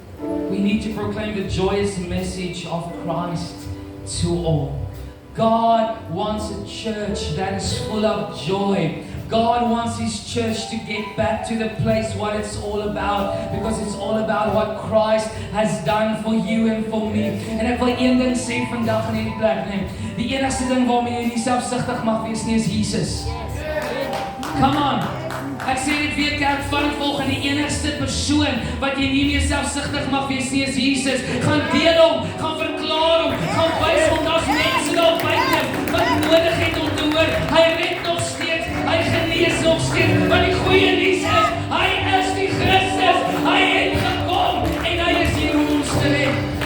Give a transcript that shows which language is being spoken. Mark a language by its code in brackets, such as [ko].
[en] We need to proclaim the joyous message of Christ to all. God wants a church that is full of joy. God wants His church to get back to the place what it's all about, because it's all about what Christ has done for you and for me. [af] En ek wil een ding sê vandag in hierdie plek, nee. Die enigste ding waarmee jy nie selfsugtig mag wees nie is Jesus. [en] Come on. [af] Ek sê dit weer, kerk, van volgende, die enigste persoon wat jy nie meer selfsugtig mag wees nie is Jesus. Gaan deel hom, gaan verklaar hom, gaan wys hom, daar's mense daar buite wat nodig het om te hoor. Hy red nog steeds, hy genees nog steeds, want die goeie nuus is, hy is die Christus, hy het gekom en hy is hier om ons te red.